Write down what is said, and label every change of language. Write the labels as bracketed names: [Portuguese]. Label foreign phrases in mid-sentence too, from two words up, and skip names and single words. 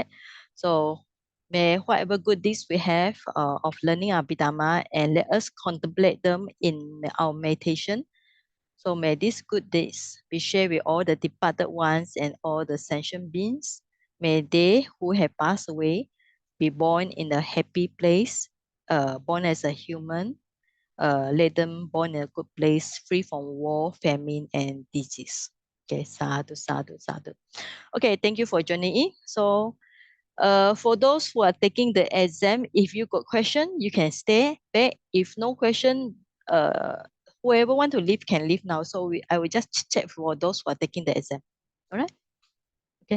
[English] So may whatever good deeds we have of learning Abhidhamma and let us contemplate them in our meditation So may these good days be shared with all the departed ones and all the sentient beings. May they who have passed away be born in a happy place, born as a human, let them born in a good place, free from war, famine, and disease. Okay, [Pali] sadhu, sadhu, sadhu. [English] Okay, thank you for joining in. So, for those who are taking the exam, if you got question, you can stay back. If no question, whoever want to leave can leave now. So I will just check for those who are taking the exam. All right. Okay.